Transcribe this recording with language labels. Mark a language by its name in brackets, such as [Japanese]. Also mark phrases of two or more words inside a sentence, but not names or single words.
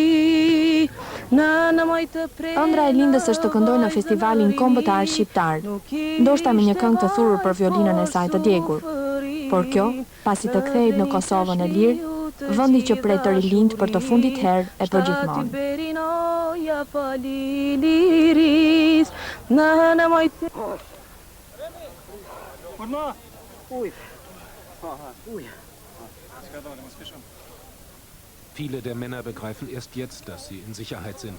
[Albanian] Ëndra e Lindës është të këndojë në festivalin kombëtar shqiptar, ndoshta me një këngë të thurur për violinën e saj të djegur. Por kjo, pasi të kthehej në Kosovën e lirë, vendi që pret të rilind për të fundit herë e për gjithmonë. [German] Viele der Männer begreifen erst jetzt, dass sie in Sicherheit sind.